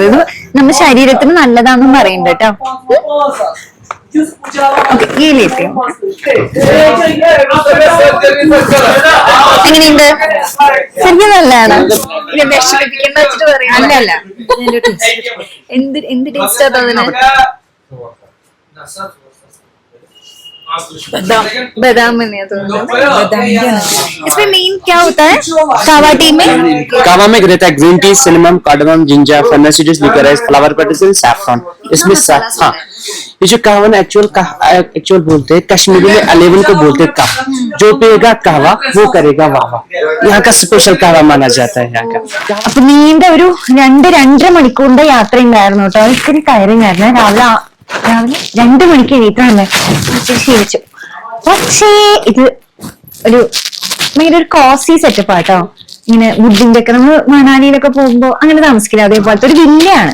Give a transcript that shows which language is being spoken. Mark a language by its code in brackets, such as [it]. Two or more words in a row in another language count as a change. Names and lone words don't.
[ml] ഇത് നമ്മുടെ ശരീരത്തിന് നല്ലതാണെന്നും പറയുന്നുണ്ട് കേട്ടോ. എങ്ങനെയുണ്ട്? ശരിക്കും നല്ലതാണ്. അല്ലല്ല, എന്ത് ടേസ്റ്റാ തോന്നുന്നത്? [hi] बादाम में नहीं तो इसमें मेन क्या होता है कावा टी में? कावा में रहता है [en] green tea, cinnamon, cardamom, ginger, fennel seeds, licorice, flower petals, saffron. [hi] इसमें हाँ, ये जो कहवा ना एक्चुअल बोलते हैं, कश्मीरी में 11 को बोलते हैं कावा. जो पिएगा कहवा वो करेगा वावा. यहाँ का स्पेशल कहवा माना जाता है यहाँ का. [ml] അപ്പൊ നീണ്ട ഒരു 2-2.5 മണിക്കൂറിന്റെ യാത്ര ഉണ്ടായിരുന്നു കേട്ടോ. ഇത്തിരി ടയറിംഗ് ആയിരുന്നു. രാവിലെ 2 മണിക്ക് എണീറ്റാണ് ശീലിച്ചു. പക്ഷേ ഇത് ഒരു ഭയങ്കര ഒരു [en] cozy setup [ml] ആട്ടോ. ഇങ്ങനെ വുഡിന്റെ ഒക്കെ നമ്മൾ മണാലിയിലൊക്കെ പോകുമ്പോ അങ്ങനെ താമസിക്കില്ല, അതേപോലത്തെ ഒരു വില്ലയാണ്.